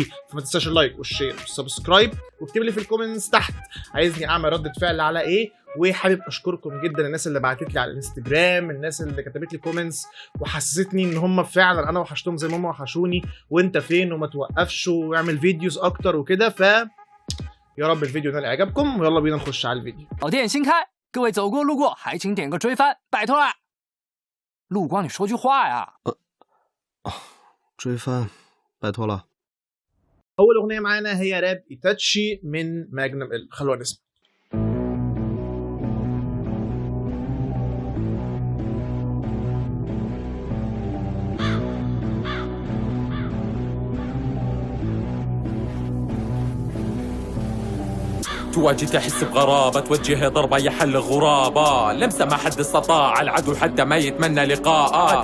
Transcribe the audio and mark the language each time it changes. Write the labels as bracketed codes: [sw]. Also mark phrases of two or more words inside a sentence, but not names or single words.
[ar] فما تنساش اللايك والشير والسبسكرايب، واكتب لي في الكومنتس تحت عايزني اعمل ردة فعل على ايه. وحابب اشكركم جدا الناس اللي بعتت لي على الانستجرام، الناس اللي كتبت لي كومنتس وحسستني ان هم فعلا انا وحشتهم زي ما هم وحشوني. وانت فين؟ وما توقفش واعمل فيديوز اكتر وكده. ف يا رب الفيديو ده يعجبكم، ويلا بينا نخش على الفيديو. [zh] 老店新开，各位走过路过还请点个追番，拜托啦！陆光，你说句话呀！追番，拜托了。 [ar] اول اغنيه معانا هي راب ايتاتشي من ماجنم ال. خلونا نسمع. تواجد تحس بغرابة، توجه ضربة يحل غرابة، لمسة ما حد استطاع العدو حتى ما يتمنى لقاء.